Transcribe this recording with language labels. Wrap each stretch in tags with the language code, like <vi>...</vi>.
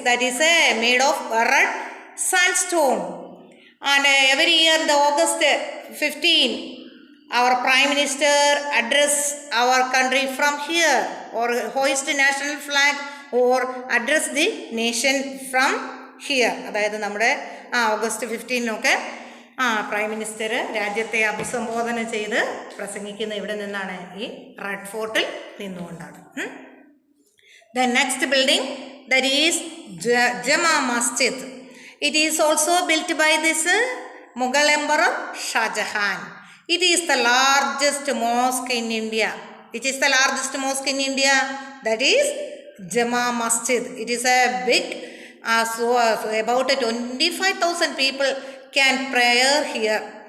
<en>That is made of red sandstone. And every year the August 15, our Prime Minister address our country from here, or hoist the national flag, or address the nation from here.</en> <ml>അതായത് നമ്മുടെ August 15 prime minister രാജ്യത്തെ അഭിസംബോധന ചെയ്ത് പ്രസംഗിക്കുന്ന ഇവിടെ നിന്നാണ്, ഈ red ഫോർട്ടിൽ നിന്നുകൊണ്ടാണ്.</ml> <en>The next building, that is Jama Masjid. It is also built by this Mughal Emperor Shah Jahan. It is the largest mosque in India. Which is the largest mosque in India? That is Jama Masjid. It is a big, so about 25,000 people can pray here.</en>